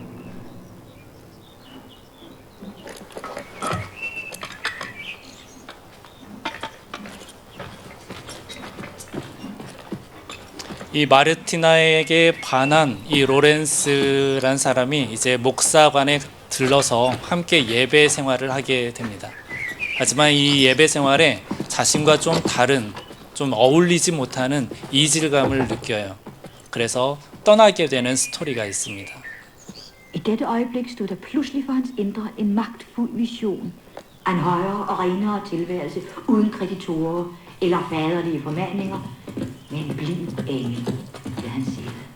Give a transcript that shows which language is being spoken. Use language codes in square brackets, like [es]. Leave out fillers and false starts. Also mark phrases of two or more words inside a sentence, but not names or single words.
[ko] 이 마르티나에게 반한 이 로렌스란 사람이 이제 목사관에 들러서 함께 예배 생활을 하게 됩니다. 하지만 이 예배 생활에 자신과 좀 다른, 좀 어울리지 못하는 이질감을 느껴요. 그래서 떠나게 되는 스토리가 있습니다. [da] I dette øjeblik stod der pludselig for hans indre en magtfuld vision af en højere og renere tilværelse uden kreditorer eller faderlige formaninger, med en blind engel ved hans side.